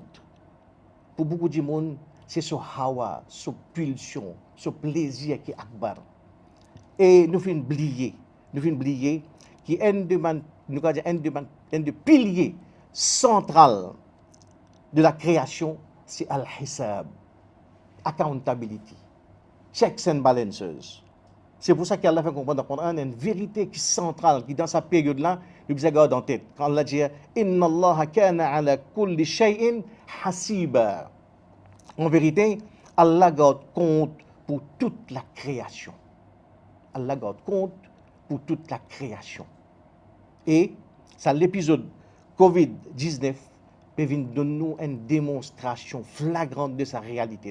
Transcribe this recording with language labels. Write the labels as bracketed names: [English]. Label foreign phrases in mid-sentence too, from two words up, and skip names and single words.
[French] Pour beaucoup de monde, c'est ce hawa, ce pulsion, ce plaisir qui est akbar. Et nous venons oublier qui est un des piliers central de la création, c'est al-hisab, [English] accountability, checks and balances. [French] C'est pour ça qu'Allah fait comprendre dans le Coran une vérité qui est centrale, qui dans sa période-là, nous devons garder en tête. Quand Allah dit « [Arabic] إن الله كان على كل شيء حسيبا ». [French] En vérité, Allah garde compte pour toute la création. Allah garde compte pour toute la création. Et ça, l'épisode COVID-19 peut venir donner une démonstration flagrante de sa réalité-là.